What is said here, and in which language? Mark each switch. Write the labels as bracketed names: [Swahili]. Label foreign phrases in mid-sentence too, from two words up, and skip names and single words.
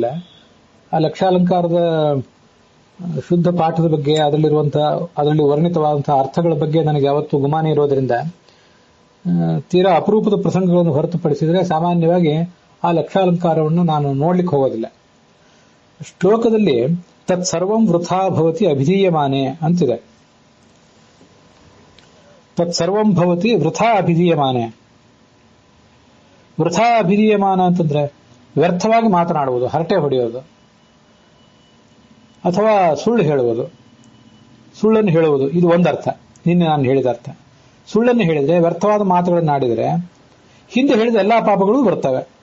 [Kannada] ಆ ಲಕ್ಷಾಲಂಕಾರದ ಶುದ್ಧ ಪಾಠದ ಬಗ್ಗೆ, ಅದರಲ್ಲಿ ವರ್ಣಿತವಾದಂತಹ ಅರ್ಥಗಳ ಬಗ್ಗೆ ನನಗೆ ಯಾವತ್ತೂ ಗುಮಾನಿ ಇರೋದ್ರಿಂದ ತೀರಾ ಅಪರೂಪದ ಪ್ರಸಂಗಗಳನ್ನು ಹೊರತುಪಡಿಸಿದರೆ ಸಾಮಾನ್ಯವಾಗಿ ಆ ಲಕ್ಷಾಲಂಕಾರವನ್ನು ನಾನು ನೋಡ್ಲಿಕ್ಕೆ ಹೋಗೋದಿಲ್ಲ. ಶ್ಲೋಕದಲ್ಲಿ [Sanskrit] ತತ್ಸರ್ವಂ ವೃಥಾ ಭವತಿ ಅಭಿಧೀಯಮಾನೆ [Kannada] ಅಂತಿದೆ. [Sanskrit] ತತ್ಸರ್ವಂ ಭವತಿ ವೃಥಾ ಅಭಿಧೀಯಮಾನೆ. ವೃಥಾ ಅಭಿಧೀಯಮಾನ [Kannada] ಅಂತಂದ್ರೆ ವ್ಯರ್ಥವಾಗಿ ಮಾತನಾಡುವುದು, ಹರಟೆ ಹೊಡೆಯೋದು, ಅಥವಾ ಸುಳ್ಳು ಹೇಳುವುದು, ಸುಳ್ಳನ್ನು ಹೇಳುವುದು. ಇದು ಒಂದರ್ಥ. ನಿನ್ನೆ ನಾನು ಹೇಳಿದ ಅರ್ಥ. ಸುಳ್ಳನ್ನು ಹೇಳಿದ್ರೆ, ವ್ಯರ್ಥವಾದ ಮಾತುಗಳನ್ನು ಆಡಿದರೆ ಹಿಂದೆ ಹೇಳಿದ ಎಲ್ಲಾ ಪಾಪಗಳು ಬರ್ತವೆ.